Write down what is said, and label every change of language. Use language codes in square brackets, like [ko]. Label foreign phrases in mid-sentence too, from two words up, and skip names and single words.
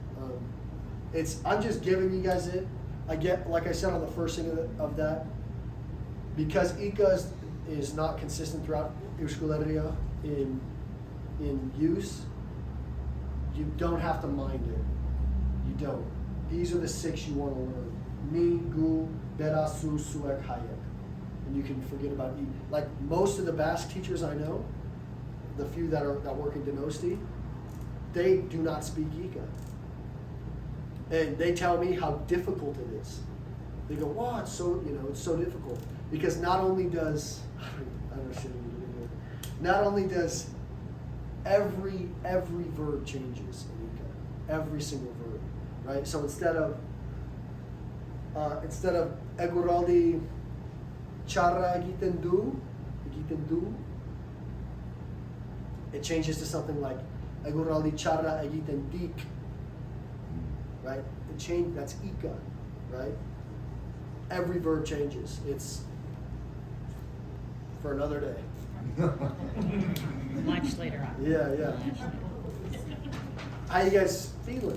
[en] I'm just giving you guys it. I get, like I said on the first thing of that, because Ika is not consistent throughout Euskara in use. You don't have to mind it. You don't. These are the 6 you want to learn. [eu] Ni, gu, bera, su, suek, hayek. [en] And you can forget about E. Like most of the Basque teachers I know, the few that work in Donosti, they do not speak Ika. And they tell me how difficult it is. They go, wow, it's so difficult. Because not only does, not only does every verb changes in Ika. Every single verb, right? So instead of [eu] eguraldi charra egiten du, [en] it changes to something like [eu] eguraldi charra egiten dik, [en] right? That's Ika, right? Every verb changes. It's for another day. Much later on. Yeah. How you guys feeling?